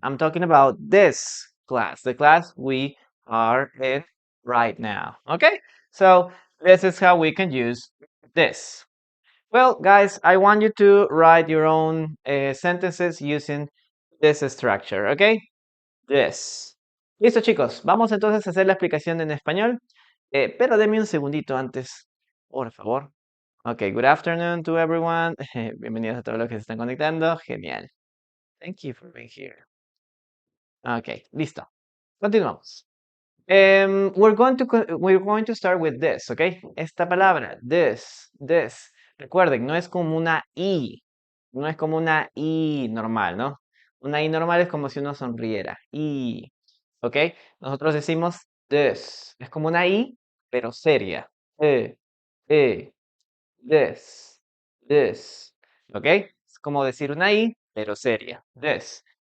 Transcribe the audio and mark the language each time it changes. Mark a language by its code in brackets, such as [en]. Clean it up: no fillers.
[en] I'm talking about this class, the class we are in right now. Okay? So this is how we can use this. Well, guys, I want you to write your own sentences using this structure, okay? [es] This. Listo, chicos. Vamos entonces a hacer la explicación en español. Pero denme un segundito antes, por favor. [en] Ok, good afternoon to everyone. [es] Bienvenidos a todos los que se están conectando. Genial. [en] Thank you for being here. Ok, [es] listo. Continuamos. [en] We're going to start with this, okay? [es] Esta palabra, this. Recuerden, no es como una I. No es como una I normal, ¿no? Una I normal es como si uno sonriera. I. ¿Ok? Nosotros decimos this. Es como una I, pero seria. E, this. ¿Ok? Es como decir una I, pero seria. This.